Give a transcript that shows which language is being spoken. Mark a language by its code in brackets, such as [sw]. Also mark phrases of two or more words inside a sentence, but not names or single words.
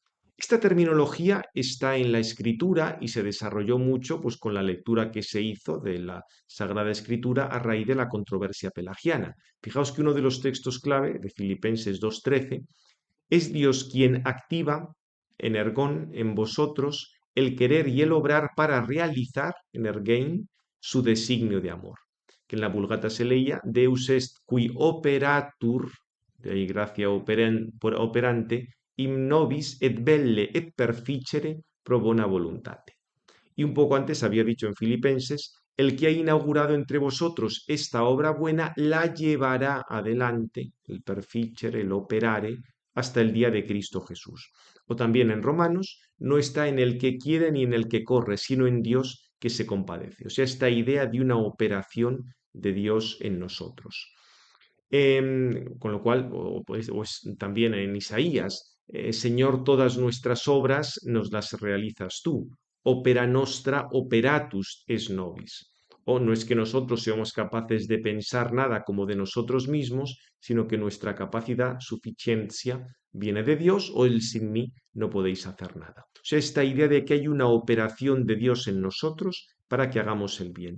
[es] Esta terminología está en la escritura y se desarrolló mucho pues, con la lectura que se hizo de la Sagrada Escritura a raíz de la controversia pelagiana. Fijaos que uno de los textos clave de Filipenses 2:13 es Dios quien activa energón en vosotros el querer y el obrar para realizar, energein, su designio de amor. Que en la Vulgata se leía [la] Deus est qui operatur, [es] de ahí gracia operante, [la] in nobis et belle et perficere pro bona voluntate. [es] Y un poco antes había dicho en Filipenses, el que ha inaugurado entre vosotros esta obra buena la llevará adelante, el perficere, el operare, hasta el día de Cristo Jesús. O también en Romanos, no está en el que quiere ni en el que corre, sino en Dios que se compadece. O sea, esta idea de una operación de Dios en nosotros. Con lo cual, pues, también en Isaías, Señor, todas nuestras obras nos las realizas tú. [la] Opera nostra operatus es nobis. [es] O no es que nosotros seamos capaces de pensar nada como de nosotros mismos, sino que nuestra capacidad, suficiencia, viene de Dios, o el sin mí no podéis hacer nada. O sea, esta idea de que hay una operación de Dios en nosotros para que hagamos el bien.